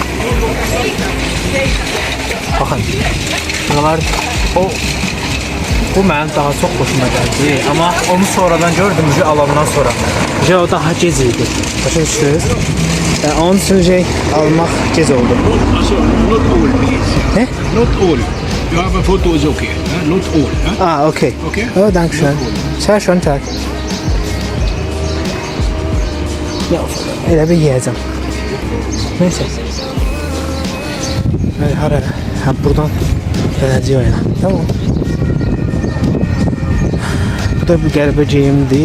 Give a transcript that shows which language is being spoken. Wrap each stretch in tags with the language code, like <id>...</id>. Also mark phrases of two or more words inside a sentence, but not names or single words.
<az>Baxın. Bunlar bu mənim daha çox xoşuma gəldi. Amma onu sonradan gördüm ki, alandan sonra. O daha gec idi. Başa düşdünüz? Onun üçün almaq gec oldu.</az> <en>Not all, please.</en> <az>Ne?</az> <en>Not all. You have a photo is okay. Not all. Okay. Okay.</en> <de>Oh, danke schön. Sehr schön, Tag.</de> <az>Elə bir yiyəcəm. Neyse. Hara? Buradan gələcək o yana. Tamam. Bu da bir qəribə geyimdir.</az>